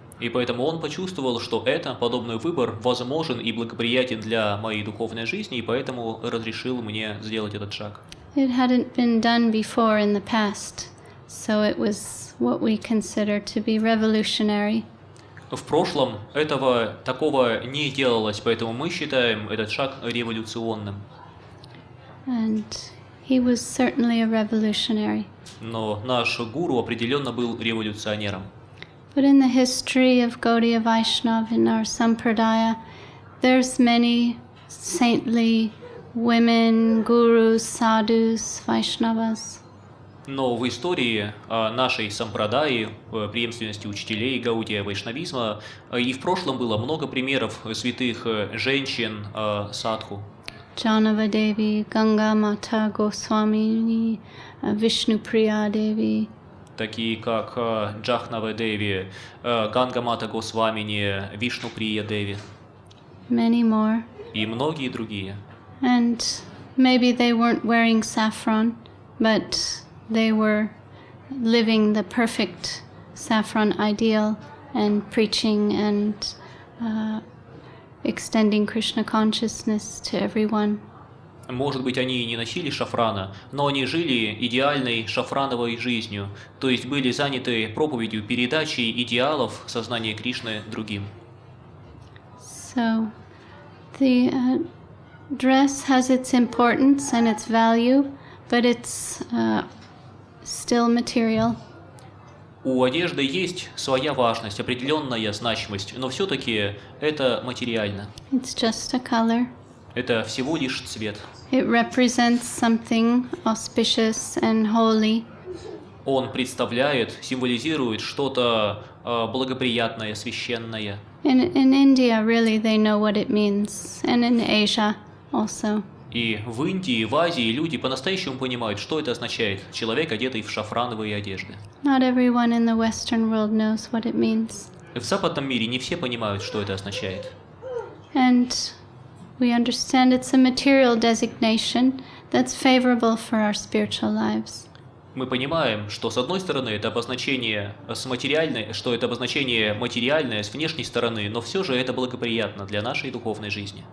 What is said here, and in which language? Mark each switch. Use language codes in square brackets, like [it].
[ru] И поэтому он почувствовал, что подобный выбор возможен и благоприятен для моей духовной жизни, и поэтому разрешил мне сделать этот шаг. [en] It hadn't been done before in the past, so it was what we consider to be revolutionary. [ru] В прошлом такого не делалось, поэтому мы считаем этот шаг революционным. [en] And he was certainly a revolutionary. [ru] Но наш гуру определенно был революционером. [en] But in the history of Gaudiya Vaishnava in our Sampradaya, there's many saintly women, gurus, sadhus, Vaishnavas. [ru] Но в истории нашей сампрадаи, преемственности учителей Гаудия Вайшнавизма, и в прошлом было много примеров святых женщин садху. [en] Janava Devi, Ganga Mata Goswamini, Vishnu Priya Devi. [ru] Такие как Джахнава Деви, Ганга Мата Госвамини, Вишну Прия Деви. [en] Many more. [ru] И многие другие. [en] And maybe they weren't wearing saffron, but they were living the perfect saffron ideal and preaching and extending Krishna consciousness to everyone. [ru] Может быть, они и не носили шафрана, но они жили идеальной шафрановой жизнью, то есть были заняты проповедью, передачей идеалов сознания Кришны другим. [en] So, the dress has its importance and its value, but it's still material. [ru] У одежды есть своя важность, определенная значимость, но все-таки это материально. [en] It's just a color. [ru] Это всего лишь цвет. [en] It represents something auspicious and holy. [ru] Он представляет, символизирует что-то благоприятное, священное. [en] In India, really, they know what it means, and in Asia also. [ru] И в Индии, в Азии люди по-настоящему понимают, что это означает. Человек, одетый в шафрановые одежды. [en] Not everyone in the Western world knows what it means. [ru] В западном мире не все понимают, что это означает. [en] And we understand it's a material designation that's favorable for our spiritual lives. [ru] Мы понимаем, что с одной стороны это обозначение материальное с внешней стороны, но все же это благоприятно для нашей духовной жизни.